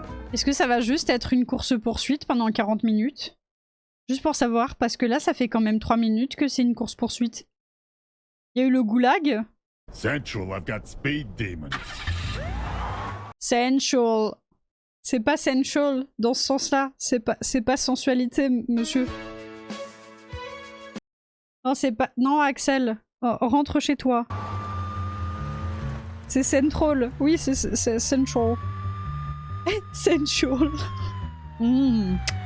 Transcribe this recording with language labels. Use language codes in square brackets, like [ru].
[fr] Est-ce que ça va juste être une course-poursuite pendant 40 minutes? Juste pour savoir, parce que là, ça fait quand même 3 minutes que c'est une course-poursuite. Il y a eu le goulag. [en] Central, I've got speed demons. Sensual. [fr] C'est pas sensual dans ce sens-là. C'est pas sensualité, monsieur. Non, c'est pas... Non, Axel. Oh, rentre chez toi. C'est central. Oui, c'est central. Sensual. Mm.